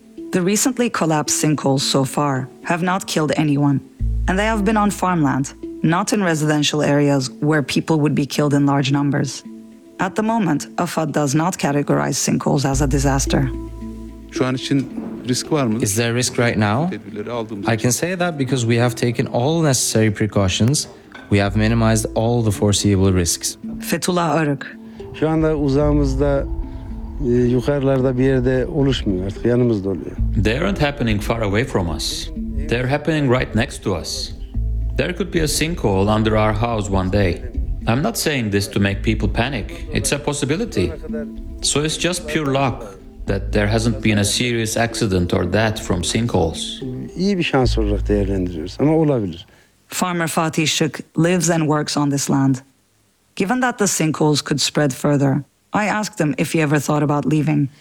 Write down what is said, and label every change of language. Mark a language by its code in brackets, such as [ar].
[en] The recently collapsed sinkholes so far have not killed anyone, and they have been on farmland, not in residential areas where people would be killed in large numbers. At the moment, AFAD does not categorize sinkholes as a disaster. Is there risk right now? I can say that because we have taken all necessary precautions. We have minimized all the foreseeable risks. Fethullah Arık. [tr] Şu anda uzağımızda yukarılarda bir yerde oluşmuyor artık, yanımızda oluyor. [en] They aren't happening far away from us. They're happening right next to us. There could be a sinkhole under our house one day. I'm not saying this to make people panic. It's a possibility. So it's just pure luck that there hasn't been a serious accident or death from sinkholes. [tr] İyi bir şans olarak değerlendiriyoruz ama olabilir. [en] Farmer Fatih Şık lives and works on this land. Given that the sinkholes could spread further, I asked him if he ever thought about leaving.